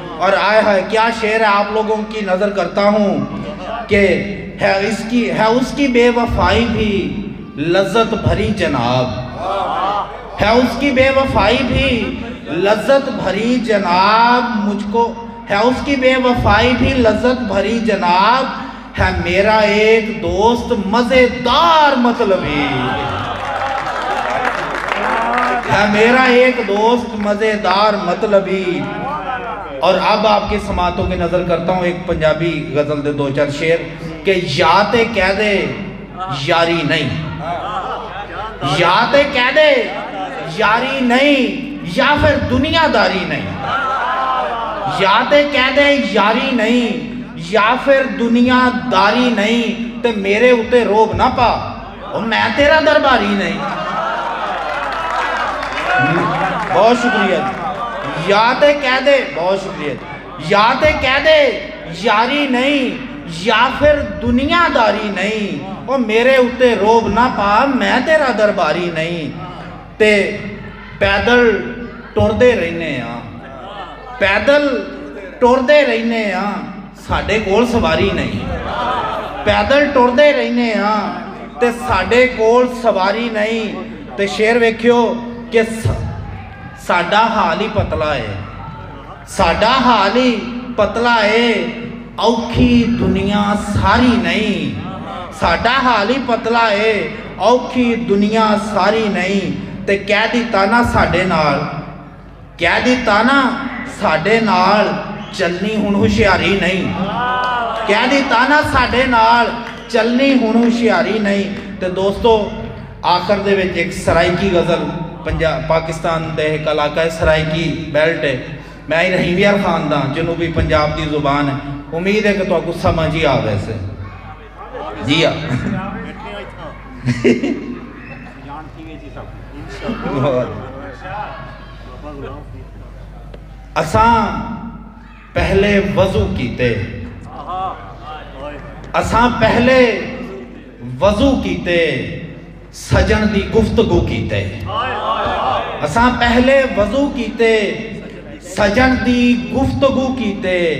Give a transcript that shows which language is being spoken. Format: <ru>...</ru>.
<ur>اور آئے ہے کیا شعر ہے، آپ لوگوں کی نظر کرتا ہوں کہ ہے اس کی بے وفائی بھی لذت بھری جناب، ہے اس کی بے وفائی بھی لذت بھری جناب. مجھ کو ہے اس کی بے وفائی بھی لذت بھری جناب، ہے میرا ایک دوست مزیدار مطلبی، ہے میرا ایک دوست مزیدار مطلبی. اور اب آپ کی سماعتوں کی نظر کرتا ہوں</ur> <pa>ایک پنجابی غزل دے دو چار شعر کہ یا تے کہہ دے یاری نہیں، یا تے کہہ دے یاری نہیں، یا پھر دنیا داری نہیں. یا تے کہہ دے یاری نہیں یا پھر دنیا داری نہیں، تے میرے اتے روب نہ پا اور میں تیرا درباری نہیں.</pa> <ur>بہت شکریہ.</ur> <pa>یا تے کہہ دے،</pa> <ur>بہت شکریہ.</ur> <pa>یا تے کہہ دے یاری نہیں یا پھر دنیا داری نہیں، اور میرے اتے روب نہ پا میں تیرا درباری نہیں. تے پیدل ٹردے رہنے ہاں، پیدل ٹردے رہنے ہاں، ساڈے کول سواری نہیں. پیدل ٹردے رہنے ہاں تے ساڈے کول سواری نہیں. تے شعر ویکھیو کہ ساڈا حال ہی پتلا ہے، ساڈا حال ہی پتلا ہے، اوکھی دنیا ساری نہیں. ساڈا حال ہی پتلا ہے، اوکھی دنیا ساری نہیں. تے کہہ دیتا نا ساڈے نال، کہہ دیتا نا ساڈے نال، چلنی ہن ہوشیاری نہیں. کہہ دیتا نا ساڈے نال چلنی ہن ہوشیاری نہیں. تے دوستو آخر دے وچ ایک سرائکی غزل پاکستان دے ایک علاقہ سرائکی بیلٹ ہے. میں رحیم یار خاندان جنوبی پنجاب دی زبان ہے. امید ہے کہ تو کو سمجھ ہی آ ویسے جی ہاں.</pa> <skr>اساں پہلے وضو کیتے سجن دی گفتگو کیتے. اساں پہلے وضو کیتے سجن دی گفتگو کیتے.</skr>